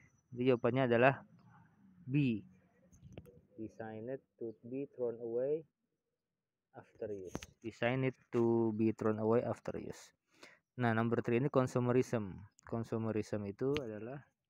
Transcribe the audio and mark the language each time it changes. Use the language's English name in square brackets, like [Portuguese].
[Indonesian] Jadi jawabannya adalah B. [English] Designed to be thrown away after use. Designed to be thrown away after use. [Indonesian] Nah, nomor 3 ini consumerism. Consumerism itu adalah